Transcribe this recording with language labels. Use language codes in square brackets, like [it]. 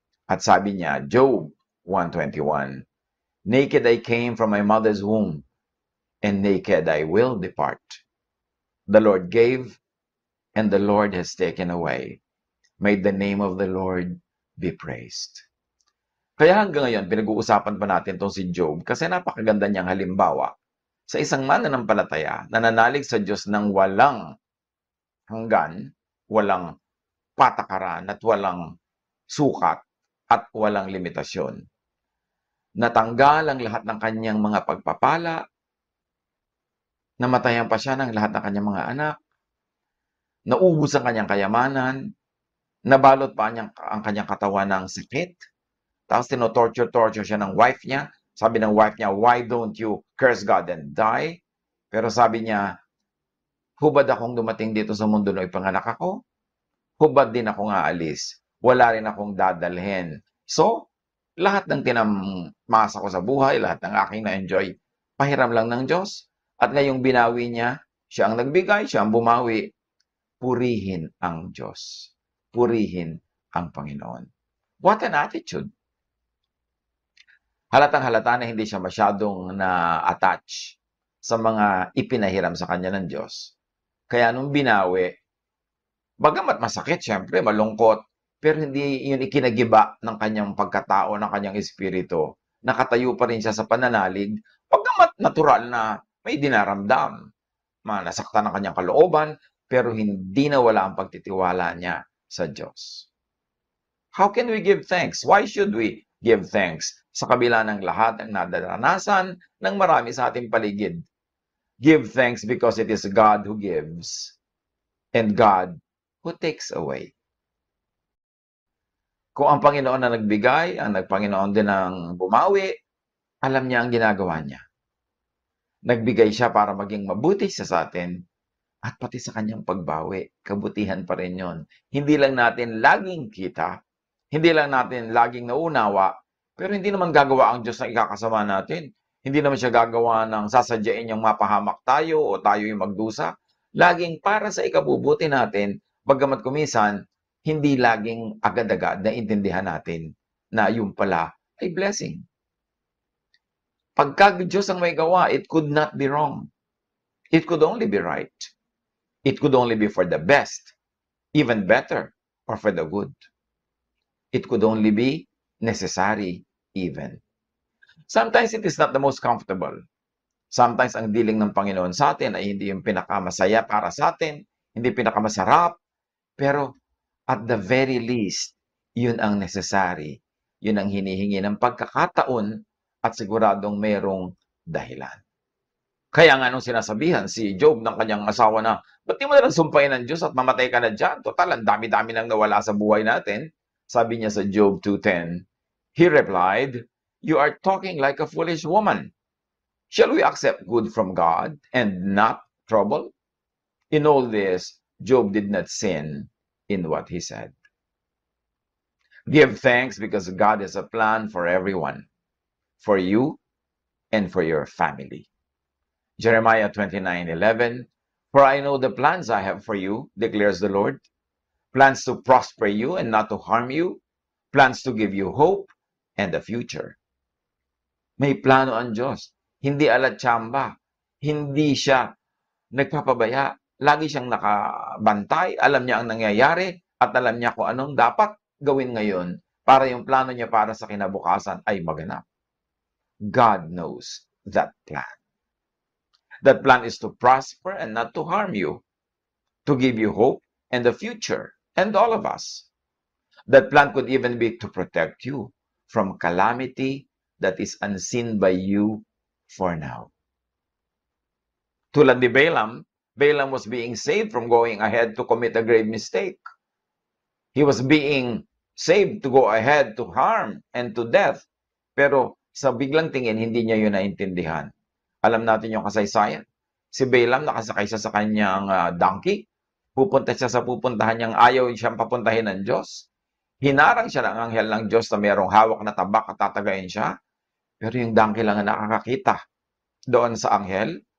[tl] At sabi niya, [en] Job 1:21, naked I came from my mother's womb, and naked I will depart. The Lord gave, and the Lord has taken away. May the name of the Lord be praised. [tl] Kaya hanggang ngayon, pinag-uusapan pa natin itong si Job kasi napakaganda niyang halimbawa sa isang mananampalataya na nanalig sa Diyos ng walang hanggan, walang patakaran at walang sukat at walang limitasyon. Natanggal ang lahat ng kanyang mga pagpapala, namatayan pa siya ng lahat ng kanyang mga anak, naubos ang kanyang kayamanan, nabalot pa ang kanyang katawan ng sakit, tapos tinotorture siya ng wife niya. Sabi ng wife niya, [en] why don't you curse God and die? [tl] Pero sabi niya, hubad akong dumating dito sa mundo na ipanganak ako? Hubad din akong aalis. Wala rin akong dadalhin. So, lahat ng tinamasa ko sa buhay, lahat ng aking na-enjoy, pahiram lang ng Diyos. At ngayong binawi niya, siya ang nagbigay, siya ang bumawi. Purihin ang Diyos. Purihin ang Panginoon. [en] What an attitude! [tl] Halatang-halata na hindi siya masyadong na-attach sa mga ipinahiram sa kanya ng Diyos. Kaya nung binawi, bagamat masakit, syempre, malungkot, pero hindi yun ikinagiba ng kanyang pagkatao, ng kanyang espiritu. Nakatayo pa rin siya sa pananalig, bagamat natural na may dinaramdam. Nasaktan ang kanyang kalooban, pero hindi nawala ang pagtitiwala niya sa Diyos. [en] How can we give thanks? [tl] Why should we give thanks sa kabila ng lahat ng nadaranasan ng marami sa ating paligid? [en] Give thanks because it is God who gives and God who takes away. [tl] Kung ang Panginoon na nagbigay, ang Panginoon din ang bumawi, alam niya ang ginagawa niya. Nagbigay siya para maging mabuti siya sa atin at pati sa kanyang pagbawi, kabutihan pa rin yun. Hindi lang natin laging kita, hindi lang natin laging nauunawa, pero hindi naman gagawa ang Diyos na ikakasama natin. Hindi naman siya gagawa ng sasadyain yung mapahamak tayo o tayo yung magdusa. Laging para sa ikabubuti natin, bagamat kumisan, hindi laging agad-agad na intindihan natin na yung pala ay blessing. Pagka Diyos ang may gawa, [en] it could not be wrong. It could only be right. It could only be for the best, even better, or for the good. It could only be necessary even. Sometimes it is not the most comfortable. [tl] Sometimes ang dealing ng Panginoon sa atin ay hindi yung pinakamasaya para sa atin, hindi pinakamasarap, pero [en] at the very least, [tl] yun ang necessary. Yun ang hinihingi ng pagkakataon at siguradong mayroong dahilan. Kaya nga nung sinasabihan si Job ng kanyang asawa na, ba't di mo na lang sumpain ng Diyos at mamatay ka na dyan? Total, ang dami-dami nang nawala sa buhay natin. Sabi niya sa [en] Job 2:10, he replied, you are talking like a foolish woman. Shall we accept good from God and not trouble? In all this, Job did not sin in what he said. Give thanks because God has a plan for everyone, for you and for your family. Jeremiah 29:11, for I know the plans I have for you, declares the Lord, plans to prosper you and not to harm you, plans to give you hope and a future. [tl] May plano ang Diyos. Hindi alatsamba. Hindi siya nagpapabaya. Lagi siyang nakabantay. Alam niya ang nangyayari at alam niya kung anong dapat gawin ngayon para yung plano niya para sa kinabukasan ay maganap. [en] God knows that plan. That plan is to prosper and not to harm you, to give you hope and a future, and all of us. That plan could even be to protect you from calamity that is unseen by you for now. [tl] Tulad ni [en] Balaam, Balaam was being saved from going ahead to commit a grave mistake. He was being saved to go ahead to harm and to death. [tl] Pero sa biglang tingin, hindi niya yun naintindihan. Alam natin yung kasaysayan. Si Balaam nakasakay siya sa kanyang donkey. Pupunta siya sa pupuntahan niyang ayaw siyang papuntahin ng Diyos. Hinarang siya ng anghel ng Diyos na mayroong hawak na tabak at tatagayin siya. Pero yung donkey lang ang nakakakita doon sa anghel.